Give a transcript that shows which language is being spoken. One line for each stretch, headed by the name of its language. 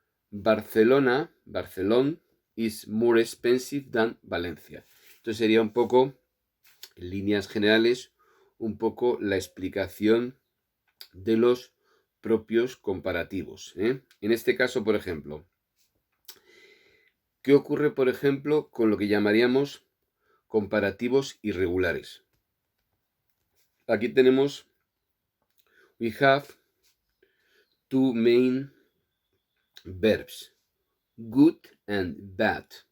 English: Barcelona is more expensive than Valencia.
Spanish: Entonces sería un poco, en líneas generales, un poco la explicación de los propios comparativos. En este caso, por ejemplo, ¿qué ocurre, por ejemplo, con lo que llamaríamos comparativos irregulares? Aquí tenemos,
English: we have two main verbs, good and bad.